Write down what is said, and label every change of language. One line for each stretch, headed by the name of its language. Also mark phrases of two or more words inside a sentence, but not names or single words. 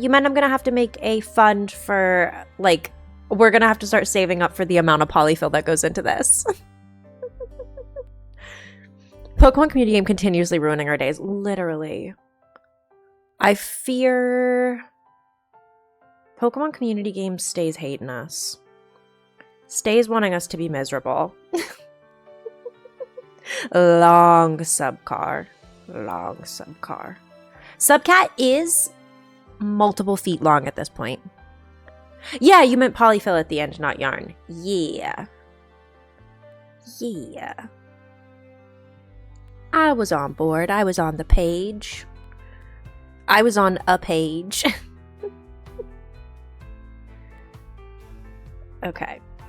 English: You meant I'm gonna have to make a fund for, like, we're gonna have to start saving up for the amount of polyfill that goes into this. Pokemon community game continuously ruining our days. Literally. I fear Pokemon community game stays hating us. Stays wanting us to be miserable. Long subcar. Long subcar. Subcat is multiple feet long at this point. Yeah, you meant polyfill at the end, not yarn. Yeah. Yeah. I was on board. I was on the page. I was on a page. Okay.